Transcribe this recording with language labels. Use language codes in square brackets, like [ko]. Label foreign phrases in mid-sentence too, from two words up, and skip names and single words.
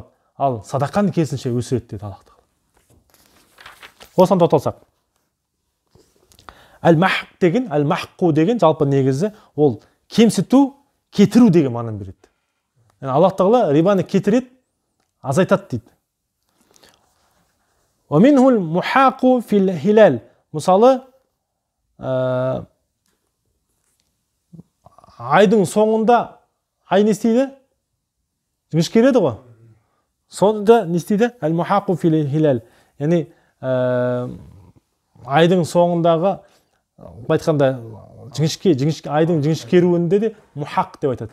[kk] Ал садақаны керісінше өсіреді деді Аллах Тағала. Осыған тоқталсақ. Әл-махқу деген жалпы негізі ол кемсіту, кетіру деген мағынаны береді. Yani Аллах Тағала рибаны кетіреді, азайтады дейді. [ar] وَمِنْهُ الْمُحَاقُ فِي الْهِلَالِ. [kk] Мысалы, айдың соңында ай не істейді? Жіңішкереді ғой. Сонда не істейді? [ar] المحاق في الهلال. [kk] Яғни айдың соңындағы айтқанда айдың жіңішкеруінде де мухақ деп айтады.